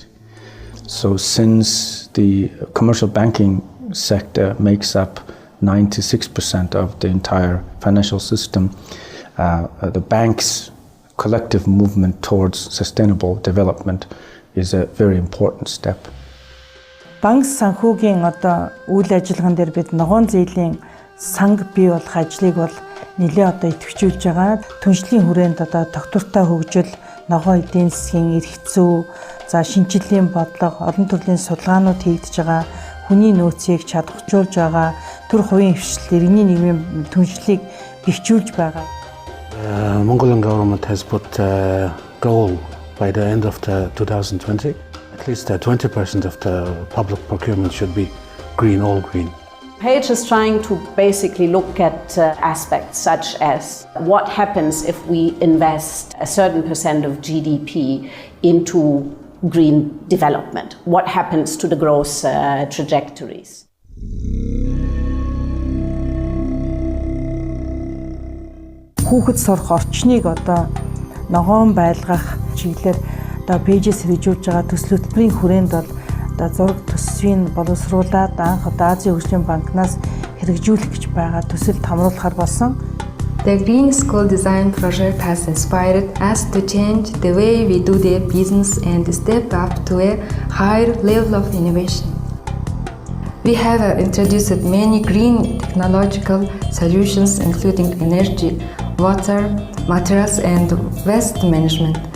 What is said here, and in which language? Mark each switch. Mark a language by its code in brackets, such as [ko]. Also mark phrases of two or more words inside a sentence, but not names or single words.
[en] So since the commercial banking sector makes up 96% of the entire financial system, the bank's collective movement towards sustainable development is a very important step. [mn] Банк санхүүгийн үйл ажиллагаан дээр бид ногоон зээлийн санг бий болох ажлыг бол нэлээд идэвхжүүлж байгаа. Түншлэлийн хүрээнд доктортой хөгжил, ногоон эдийн засгийн эрх зүй, шинжилгээний бодлого, олон төрлийн судалгаанууд хийгдэж байгаа. Хүний нөөцийг чадваржуулж байгаа. Түр хувийн хвшил, иргэний нийгмийн түншлэлийг бэхжүүлж байгаа. [en] Mongolian government has put a goal by the end of 2020. At least 20% of the public procurement should be green, all green. PAGE is trying to basically look at aspects such as what happens if we invest a certain percent of GDP into green development. What happens to the growth trajectories? [mn] Хүүхэд сурах орчныг ногоон байлгах чиглэлээр PAGE-с хэрэгжүүлж байгаа төсөл хөтөлбөрийн хүрээнд бол зураг төсвийг боловсруулаад анх Азийн хөгжлийн банкнаас хэрэгжүүлэх гэж байгаа төсөлд хамруулахар болсон. [en] The Green School Design Project has inspired us to change the way we do the business and step up to a higher level of innovation. We have introduced many green technological solutions including energy, water, materials and waste management.